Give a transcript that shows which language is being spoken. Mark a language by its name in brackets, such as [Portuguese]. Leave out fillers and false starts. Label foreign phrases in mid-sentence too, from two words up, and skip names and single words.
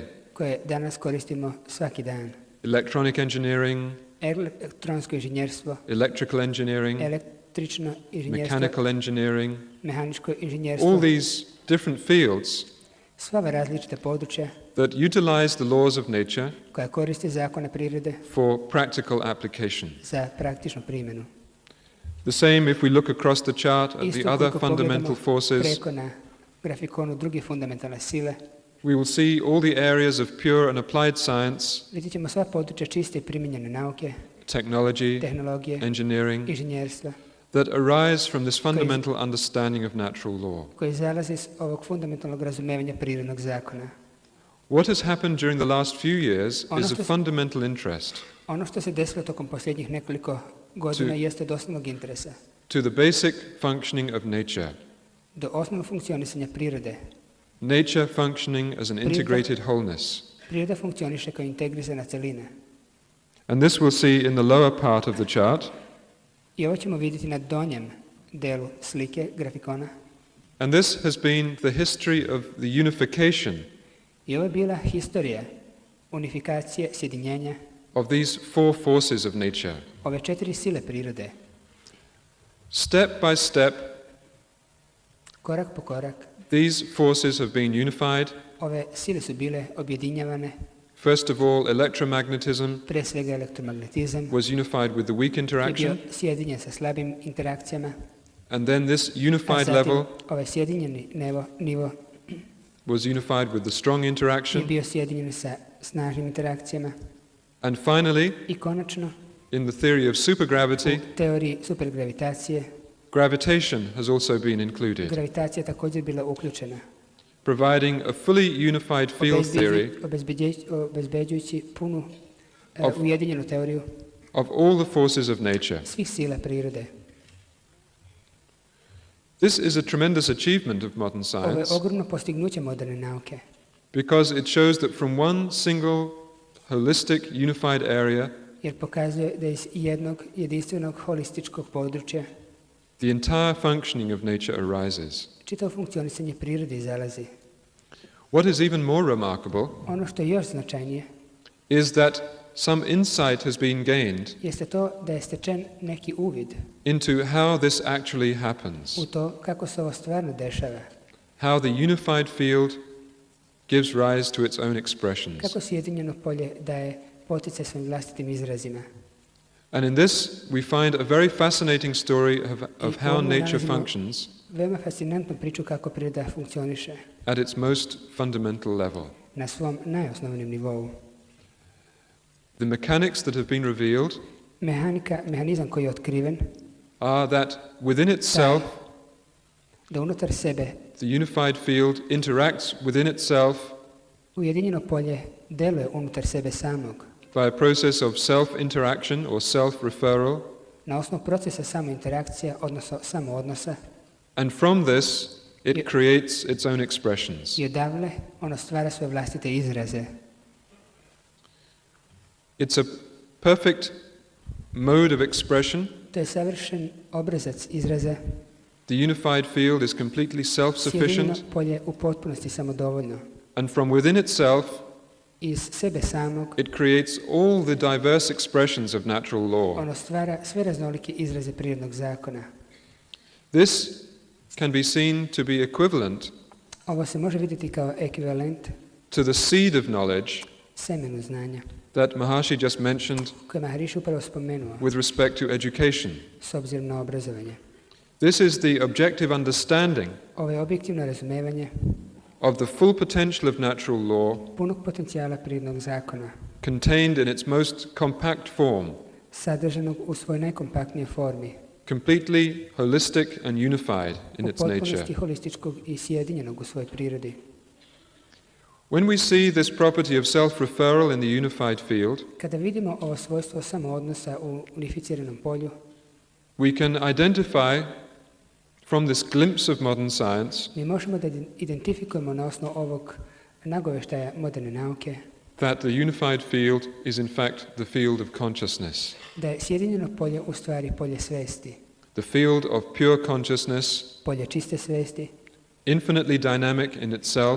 [Bosnian] koje danas koristimo svaki dan. [English] Electronic engineering, [Bosnian] Elektronsko inženjerstvo, [English] electrical engineering, [Bosnian] električno inženjerstvo, [English] mechanical engineering, [Bosnian] mehaničko [English] all [Bosnian] inženjerstvo, [English] these different fields [Bosnian] sva ova različita područja [English] that utilize the laws of nature [Bosnian] koja koriste zakone prirode [English] for practical application. [Bosnian] za praktičnu primjenu. [English] The same if we look across the chart at [Bosnian] Isto [English] the other [Bosnian] koliko [English] fundamental [Bosnian] pogledamo [English] forces, [Bosnian] preko na grafikonu druge fundamentalne sile, [English] we will see all the areas of pure and applied science, [Bosnian] vidjet ćemo sva područja čiste i primijenjene nauke, [English] technology, [Bosnian] tehnologije, [English] engineering, [Bosnian] inženjerstva, [English] that arise from this fundamental understanding of natural law. [Bosnian] koji zalazi iz ovog fundamentalnog razumevanja prirodnog zakona. [English] What has happened during the last few years [Bosnian] Ono [English] is [Bosnian] što [English] of [Bosnian] se- [English] fundamental interest [Bosnian] Ono što se desilo tokom posljednjih nekoliko godina jeste od osnovnog interesa, [English] to the basic functioning of nature. [Bosnian] do osnovnog funkcionisanja prirode. [English] Nature functioning as an integrated wholeness. [Bosnian] Priroda funkcioniše kao integrisana celina. [English] And this we'll see in the lower part of the chart. [Bosnian] I ovo ćemo vidjeti na donjem delu slike, grafikona. [English] And this has been the history of the unification [Bosnian] I ovo je bila historija unifikacije, sjedinjenja [English] of these four forces of nature. [Bosnian] ove 4 sile prirode. [English] Step by step, [Bosnian] Korak po korak, [English] these forces have been unified. [Bosnian] ove sile su bile objedinjavane. [English] First of all, electromagnetism [Bosnian] Prije svega elektromagnetizam [English] was unified with the weak [Bosnian] je bio [English] interaction, [Bosnian] sjedinjen sa slabim interakcijama, [English] and then this [Bosnian] a [English] unified [Bosnian] zatim [English] level [Bosnian] ovaj sjedinjeni nivo [English] was unified with the strong [Bosnian] je [English] interaction, [Bosnian] bio sjedinjen sa snažnim interakcijama. [English] and finally, [Bosnian] I konačno, [English] in the theory of supergravity, [Bosnian] u teoriji supergravitacije, [English] gravitation has also been included, [Bosnian] gravitacija također bila uključena, [English] providing a fully unified field theory [Bosnian] obezbeđujući punu [English] Of- [Bosnian] ujedinjenu teoriju [English] of all the forces of nature. [Bosnian] svih sila prirode. [English] This is a tremendous achievement of modern [Bosnian] Ovo je [English] science [Bosnian] ogromno postignuće moderne nauke, [English] because it shows that from one single holistic unified area, [Bosnian] jer pokazuje da iz jednog jedinstvenog holističkog područja [English] the entire functioning of nature arises. [Bosnian] čitavo funkcionisanje prirode izalazi. [English] What is even more remarkable [Bosnian] Ono što je još značajnije [English] is that some insight has been gained [Bosnian] jeste to da je stečen neki uvid [English] into how this actually happens, [Bosnian] u to kako se ovo stvarno dešava, [English] how the unified field gives rise to its own expressions. [Bosnian] kako sjedinjeno polje daje poticaj svojim vlastitim izrazima. [English] And in this we find a very fascinating story of [Bosnian] I [English] how [Bosnian] ovdje [English] nature [Bosnian] nalazimo [English] functions [Bosnian] veoma fascinantnu priču kako priroda funkcioniše [English] at its most fundamental level. [Bosnian] na svom najosnovnijem nivou. [English] The mechanics that have been revealed [Bosnian] Mehanizam koji je otkriven, [English] are that within itself [Bosnian] da unutar sebe [English] the unified field interacts within itself [Bosnian] ujedinjeno polje deluje unutar sebe samog [English] by a process of self-interaction or self-referral, [Bosnian] na osnovu procesa samointerakcija, odnosno samoodnosa, [English] and from this it creates its own expressions. [Bosnian] i odavle ono stvara svoje vlastite izraze. [English] It's a perfect mode of expression. [Bosnian] To je savršen obrazac izraza. [English] The unified field is completely self-sufficient, [Bosnian] Sjedinjeno polje u potpunosti samodovoljno. [English] and from within itself [Bosnian] Iz sebe samog [English] it creates all the diverse expressions of natural law. [Bosnian] ono stvara sve raznolike izraze prirodnog zakona. [English] This can be seen to be equivalent [Bosnian] Ovo se može vidjeti kao ekvivalent [English] to the seed of knowledge [Bosnian] semenu znanja, [English] that Mahariši just mentioned [Bosnian] koje Mahariši upravo spomenuo [English] with respect to education. [Bosnian] s obzirom na obrazovanje. [English] This is the objective understanding [Bosnian] Ovo je objektivno razumevanje [English] of the full potential of natural law [Bosnian] punog potencijala prirodnog zakona, [English] contained in its most compact form, [Bosnian] sadržanog u svojoj najkompaktnijoj formi, [English] completely holistic and unified in [Bosnian] u [English] its nature. [Bosnian] potpunosti holističkog i sjedinjenog u svojoj prirodi. [English] When we see this property of self-referral in the unified field, [Bosnian] Kada vidimo ovo svojstvo samoodnosa u unificiranom polju, [English] we can identify from this glimpse of modern science [Bosnian] mi možemo da identifikujemo na osnovu ovog nagoveštaja moderne nauke [English] that the unified field is in fact the field of consciousness, [Bosnian] da je sjedinjeno polje u stvari polje svesti, [English] the field of pure consciousness, [Bosnian] polje čiste svesti, [English] infinitely dynamic in itself,